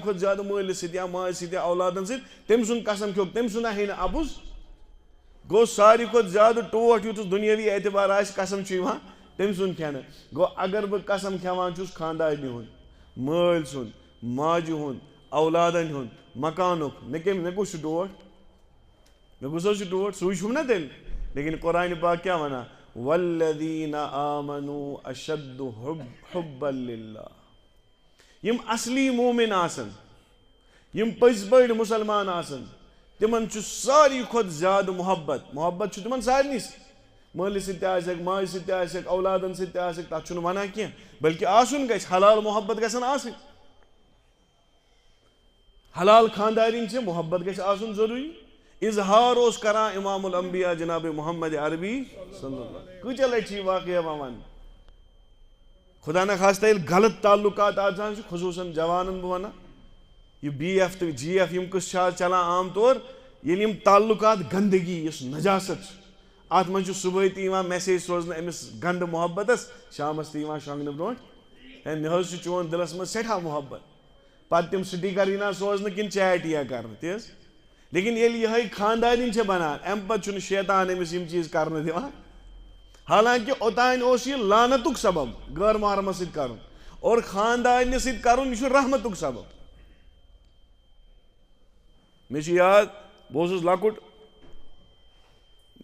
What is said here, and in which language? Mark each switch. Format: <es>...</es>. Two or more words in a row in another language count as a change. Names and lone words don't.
<ks>کھۄتہٕ زیادٕ مٲلِس سۭتۍ یا ماجہِ سۭتۍ یا اولادن سۭتۍ تٔمۍ سُنٛد قسم کھیوٚکھ تٔمۍ سُنٛد ہے نہٕ اَپُز گوٚو ساروی کھۄتہٕ زیادٕ ٹوٹھ یُتس دُنیٲوی اعتبار آسہِ قسم چھُ یِوان تٔمۍ سُنٛد کھٮ۪نہٕ گوٚو اگر بہٕ قسم کھٮ۪وان چھُس خانٛدارنہِ ہُنٛد مٲلۍ سُنٛد ماجہِ ہُنٛد اولادن ہُنٛد مکانُک مےٚ کُس چھُ ٹوٹھ مےٚ کُس حظ چھُ ٹوٹھ سُے چھُم نا تیٚلہِ لیکن قرآنِ پاک کیٛاہ وَنان</ks> <ar>والذین آمنوا اشد حبا للہ</ar> <ks>یِم اصلی مومن آسن یِم پٔزۍ پٲٹھۍ مُسلمان آسن تِمن چھُ ساروی کھۄتہٕ زیادٕ محبت چھُ تِمن سارنٕے سۭتۍ مٲلِس سۭتۍ تہِ آسٮ۪کھ ماجہِ سۭتۍ تہِ آسٮ۪کھ اولادن سۭتۍ تہِ آسٮ۪کھ تتھ چھُنہٕ ونان کینٛہہ بلکہِ آسُن گژھِ حلال محبت گژھن آسٕنۍ حلال خانٛدارِنۍ چھِ محبت گژھِ آسُن ضروٗری اظہار اوس کران امام الانبیاء جناب محمد عربی صلی اللہ کۭتیاہ لٹہِ چھِ یہِ واقعہ یِوان وننہٕ خدا نخواستہ ییٚلہِ غلط تعلقات آسان چھِ خصوٗصن جوانن بہٕ ونان یہِ بی ایف تہٕ جی ایف یِم قٕصہٕ چھِ آز چلان عام طور ییٚلہِ یِم تعلقات گنٛدگی یُس نجاست چھُ اتھ منٛز چھُ صبحٲے تہِ یِوان میسیج سوزنہٕ أمِس گنٛدٕ محبتس شامس تہِ یِوان شۄنٛگنہٕ برونٛٹھ ہے مےٚ حظ چھُ چون دِلس منٛز سٮ۪ٹھاہ محبت پتہٕ تِم سٹیکر یِنا سوزنہٕ کِنہٕ چیٹ یِیا کرنہٕ تی حظ لیکن ییٚلہِ یِہے خانٛدارِنۍ چھِ بنان امہِ پتہٕ چھُنہٕ شیطان أمِس یِم چیٖز کرنہٕ دِوان حالانکہِ اوٚتانۍ اوس یہِ لعنتُک سبب غٲر محرمس سۭتۍ کرُن اور خانٛدارنہِ سۭتۍ کرُن یہِ چھُ رحمتُک سبب مےٚ چھُ یاد بہٕ اوسُس لۄکُٹ مےٚ</ks>